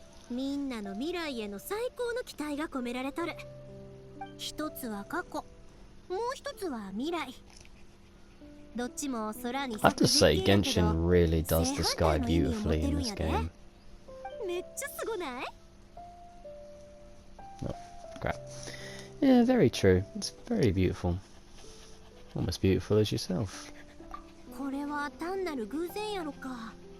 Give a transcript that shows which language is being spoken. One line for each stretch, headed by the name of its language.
Japanese: みんなの未来への最高の期待が込められとる。一つは過去、もう一つは未来。どっちも空に。
English: I have to say, Genshin really does the sky beautifully in this game.
Japanese: めっちゃすごない?
English: Oh, crap. Yeah, very true. It's very beautiful. Almost beautiful as yourself.
Japanese: これは単なる偶然やろか。